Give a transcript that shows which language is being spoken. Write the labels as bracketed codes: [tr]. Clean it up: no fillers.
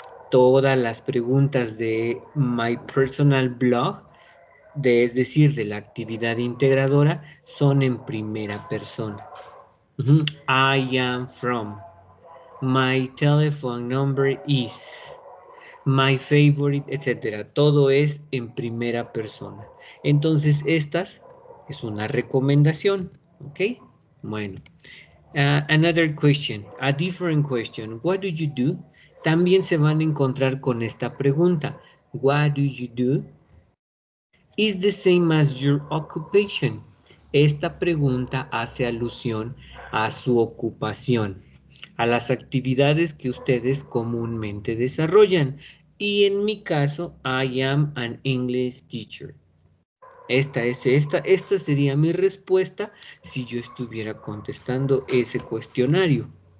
[es] Todas las preguntas de My Personal Blog, es decir, de la actividad integradora, son en primera persona. [en] I am from. My telephone number is. My favorite, [es] etcétera. Todo es en primera persona. Entonces, estas es una recomendación. ¿Ok? Bueno. [en] Another question, a different question. What do you do? [es] También se van a encontrar con esta pregunta. [en] What do you do? Is the same as your occupation. [es] Esta pregunta hace alusión a su ocupación, a las actividades que ustedes comúnmente desarrollan. Y en mi caso, [en] I am an English teacher. [es] Esta sería mi respuesta si yo estuviera contestando ese cuestionario.